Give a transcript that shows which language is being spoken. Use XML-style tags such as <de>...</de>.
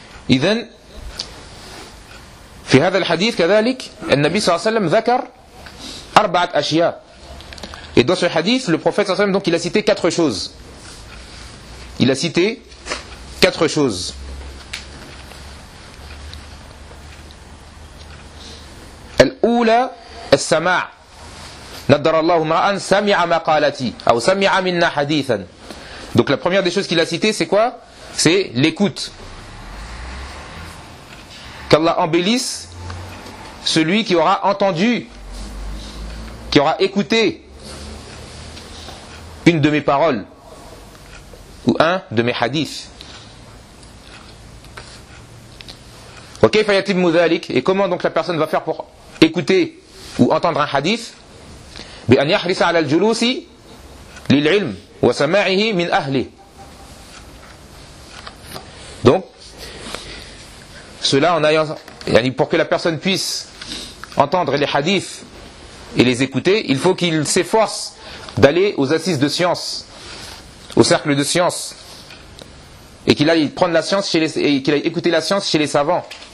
<ar>إذن في هذا الحديث كذلك النبي صلى الله عليه وسلم ذكر أربعة أشياء.</ar> <fr>Et dans ce hadith, le prophète صلى الله عليه وسلم, donc il a cité quatre choses. Il a cité quatre choses.</fr> <ar>الأولى السماع. نذر الله امرأ سمع مقالتي أو سمع منا حديثا.</ar> <fr>Donc la première des choses qu'il a cité, c'est quoi? C'est l'écoute. Qu'Allah embellisse celui qui aura entendu, qui aura écouté une de mes paroles ou un de mes hadiths. Et comment donc la personne va faire pour écouter ou entendre un hadith?</fr> <ar>بأن يحرص على الجلوس للعلم وسماعه من أهله.</ar> <fr>Donc cela en ayant, pour que la personne puisse entendre les hadiths et les écouter, il faut qu'il s'efforce d'aller aux assises de science, au cercle de science, et qu'il aille prendre la science chez les, et qu'il aille écouter la science chez les savants.</fr>